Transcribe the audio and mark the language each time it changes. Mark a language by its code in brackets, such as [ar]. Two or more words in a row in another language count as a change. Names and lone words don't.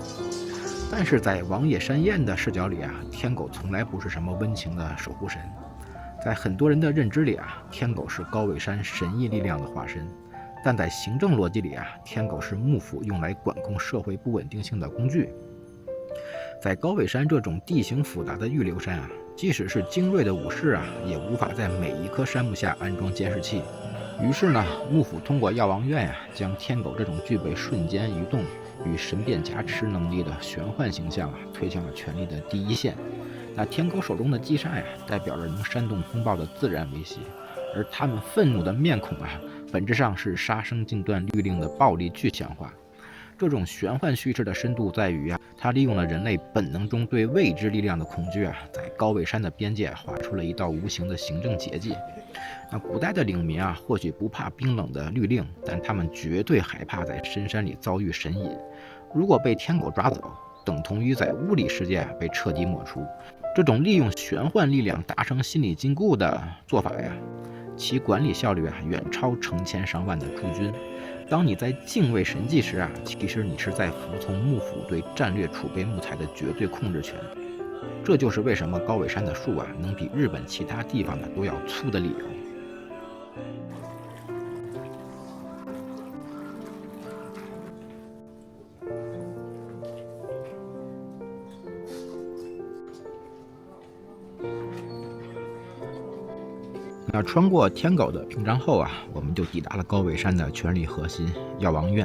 [zh] 但是在王野山彦的視角裡天狗從來不是什麼溫情的守護神。在很多人的認知裡天狗是高尾山神异力量的化身。但在行政逻輯裡天狗是幕府用來管控社會不穩定性的工具。在高尾山這種地形複雜的預留山即使是精銳的武士也無法在每一棵山木下安裝監視器。於是呢，幕府通過藥王院將天狗這種具備瞬間移動與神變加持能力的玄幻形象推向了權力的第一線。那天狗手中的击煞代表着能煽動风暴的自然威胁，而他們愤怒的面孔本質上是杀生禁断律令的暴力具象化。这种玄幻叙事的深度在于它利用了人類本能中對未知力量的恐懼在高尾山的邊界畫出了一道無形的行政結界。那古代的領民或許不怕冰冷的律令，但他們絕對害怕在深山裡遭遇神隱。如果被天狗抓走， 等同於在物理世界被徹底抹除。這種利用玄幻力量達成心理禁錮的做法呀，其管理效率遠超成千上萬的駐軍。當你在敬畏神迹時其實你是在服從幕府對戰略儲備木材的絕對控制權。這就是為什麼高尾山的樹能比日本其他地方都要粗的理由。那穿過天狗的屏障後我們就抵達了高尾山的权力核心药王院。